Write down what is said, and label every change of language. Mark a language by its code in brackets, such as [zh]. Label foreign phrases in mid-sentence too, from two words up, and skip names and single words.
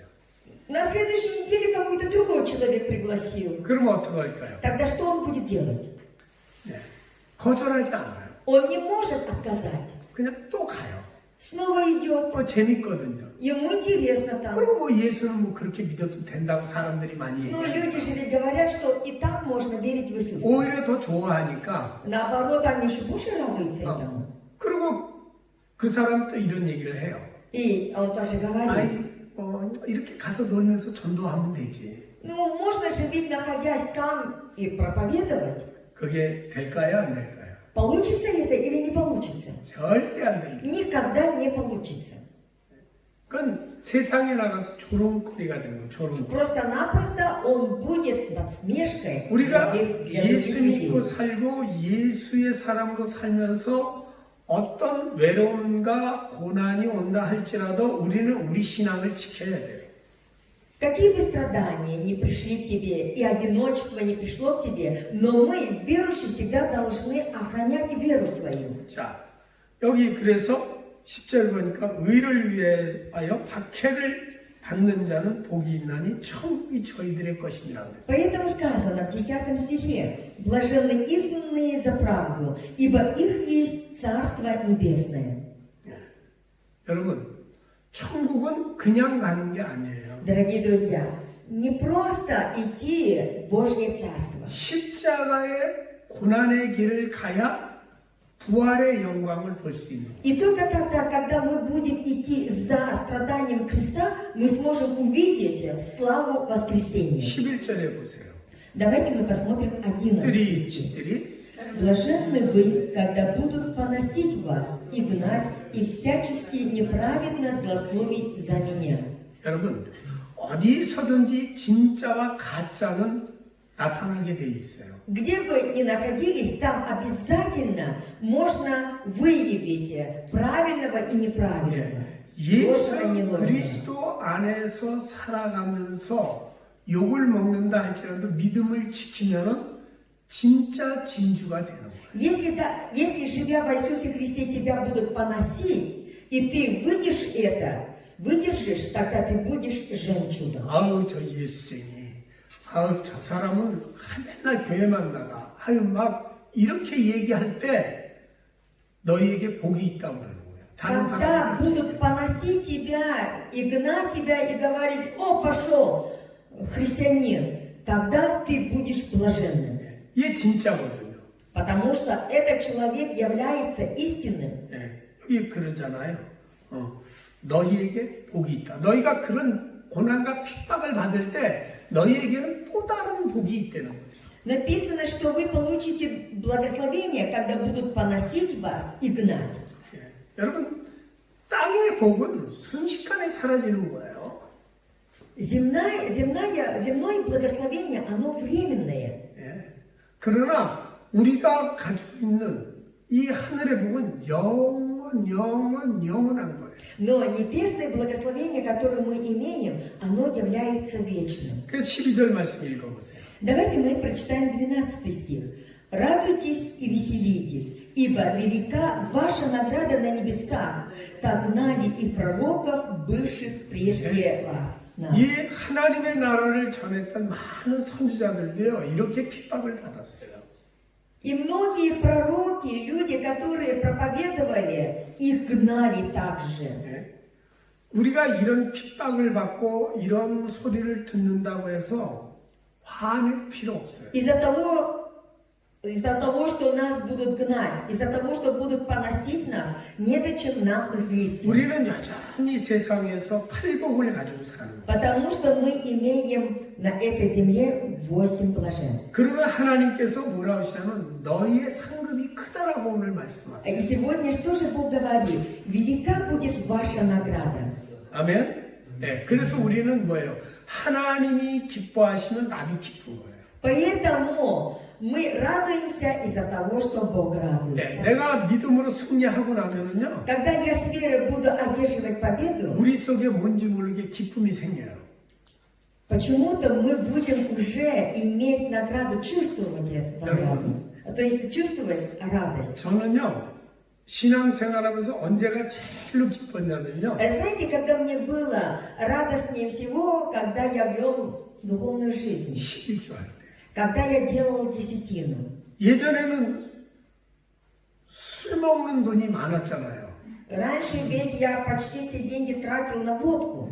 [ru] На следующей неделе какой-то другой человек пригласил. [ko] 그러면 어떡할까요? [ru] Тогда что он будет делать? [ko] 거절하지 않아요. [ru] Он не может отказать. [ko] 그냥 또 가요. [ru] Снова идет. [ko] 재밌거든요. [ru] Ему интересно там. [ko] 그리고 뭐 예수는 뭐 그렇게 믿어도 된다고 사람들이 많이 [ru] Но [ko] 얘기해요. [ru] люди же ведь говорят, что и так можно верить в Иисуса. [ko] 오히려 더 좋아하니까 [ru] Наоборот, они еще больше радуются этому. [ko] 그리고 그 사람 또 이런 얘기를 해요. [ru] И он тоже говорит, [ko] 아이, 이렇게 가서 놀면서 전도하면 되지. [ru] ну можно же ведь находясь там и проповедовать. [ko] 그게 될까요, 안 될까요? [ru] Получится это или не получится? [ko] 절대 안 됩니다. [ru] Никогда не получится. [ko] 그건 세상에 나가서 조롱거리가 되는 거예요. 조롱거리. [ru] Просто-напросто он будет насмешкой [ko] 우리가 [ru] для [ko] 예수 [ru] других [ko] 믿고 [ru] людей. [ko] 살고 예수의 사람으로 살면서 어떤 외로움과 고난이 온다 할지라도 우리는 우리 신앙을 지켜야 돼요. [ru] Какие бы страдания не пришли к тебе, и одиночество не пришло к тебе, но мы, верующие, всегда должны охранять веру свою. [ko] 자, 여기 к래서 10절 보니까 의를 위하여 박해를 받는 자는 복이 있나니 천국이 저희들의 것이니라 그랬어요. [ru] Поэтому сказано в 10 стихе: «Блаженны изгнанные за правду, ибо их есть Царство Небесное». [ko] 여러분, 천국은 그냥 가는 게 아니에요. [ru] Дорогие друзья, не просто идти в Божье Царство. [ko] 십자가의 고난의 길을 가야 부활의 영광을 볼 수 있는 거예요. [ru] И только тогда, когда мы будем идти за страданием креста, мы сможем увидеть славу воскресения. [ko] 11절에 보세요. [ru] Давайте мы посмотрим 11 стих. [ko] 들이 [ru] «Блаженны вы, когда будут поносить вас и гнать, и всячески неправедно злословить за меня». [ko] 여러분, 어디서든지 진짜와 가짜는 나타나게 돼 있어요. [ru] Где бы ни находились, там обязательно можно выявить правильного и неправильного. [ko] 예수 [ru] ложного и неложного. [ko] 그리스도 안에서 살아가면서 욕을 먹는다 할지라도 믿음을 지키면은 진짜 진주가 되는 거예요. [ru] Если живя в Иисусе Христе тебя будут поносить, и ты выдержишь, тогда ты будешь жемчугом. [ko] 아우 저 예수쟁이, 아우 저 사람은 맨날 교회만 나가, 아유 막 이렇게 얘기할 때 너희에게 복이 있다고 그러는 거예요. 다른 [ru] Когда [ko] 사람들 [ru] будут поносить тебя и гнать тебя и говорить: «О, пошел, христианин», тогда ты будешь блаженным. [ko] 얘 진짜거든요. [ru] Потому что этот человек является истинным. [ko] 여기 그러잖아요. 너희에게 복이 있다. 너희가 그런 고난과 핍박을 받을 때 너희에게는 또 다른 복이 있다는 거죠. [ru] Написано, что вы получите благословение, когда будут поносить вас и гнать. [ko] 여러분, 땅의 복은 순식간에 사라지는 거예요. [ru] Земное благословение, оно временное. [ko] 그러나 우리가 가지고 있는 이 하늘의 복은 영원한 거예요. [ru] Но небесное благословение, которое мы имеем, оно является вечным. [ko] 그래서 12절 말씀 읽어보세요. [ru] Давайте мы прочитаем 12 стих. «Радуйтесь и веселитесь, ибо велика ваша награда на небесах, так гнали и пророков, бывших прежде вас». [ko] 이 하나님의 나라를 전했던 많은 선지자들도요 이렇게 핍박을 받았어요. [ru] И многие пророки, люди, которые проповедовали, их гнали также. [ko] 우리가 이런 핍박을 받고 이런 소리를 듣는다고 해서 화낼 필요 없어요. [ru] Из-за того, что нас будут гнать, из-за того, что будут поносить нас, незачем нам злиться. [ko] 우리는 여전히 세상에서 팔복을 가지고 사는 거예요. [ru] Потому что мы имеем на этой земле 8 блаженств. [ko] 그러면 하나님께서 뭐라고 하시냐면 너희의 상급이 크다라고 오늘 말씀하세요. [ru] И сегодня что же Бог говорит? Велика будет ваша награда. [ko] 아멘. 네, 그래서 우리는 뭐예요? 하나님이 기뻐하시면 나도 기쁜 거예요. [ru] Поэтому мы радуемся из-за того, что Бог [ko] 네, [ru] радуется. [ko] 내가 믿음으로 승리하고 나면은요, [ru] Когда я с верой буду одерживать победу, [ko] 우리 속에 뭔지 모르게 기쁨이 생겨요. [ru] почему-то мы будем уже иметь награду, чувствовать эту награду. То есть чувствовать радость. [ko] 저는요, 신앙생활하면서 언제가 제일로 기뻤냐면요, [ru] Знаете, когда мне было радостнее всего, когда я вел духовную жизнь, [ko] 11조 할 때. [ru] когда я делал десятину. [ko] 예전에는 술 먹는 돈이 많았잖아요. [ru] Раньше ведь я почти все деньги тратил на водку.